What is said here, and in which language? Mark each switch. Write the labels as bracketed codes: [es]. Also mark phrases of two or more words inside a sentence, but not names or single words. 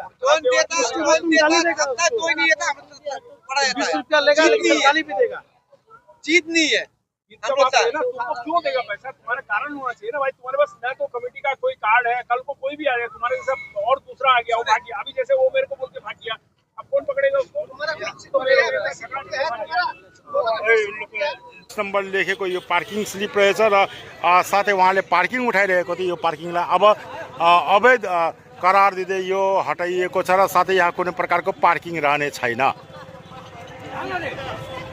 [hi] कोई नहीं देता 20 रुपया लेगा लेकिन गाली भी देगा, चीज नहीं है। इतना बात है ना, तुमको क्यों देगा पैसा? तुम्हारा कारण होना चाहिए ना भाई, तुम्हारे पास ना तो कमेटी का कोई कार्ड है, कल को कोई भी आ जाए तुम्हारे सब और दूसरा आ गया, वो भाग गया, अभी जैसे वो मेरे को बोल के भाग गया, अब कौन पकड़ेगा उसको? [ne] नम्बर लेखेको यो पार्किङ स्लिप रहेछ र साथै उहाँले पार्किङ उठाइरहेको थियो। यो पार्किङलाई अब अवैध करार दिँदै यो हटाइएको छ र साथै यहाँ कुनै प्रकारको पार्किङ रहने छैन।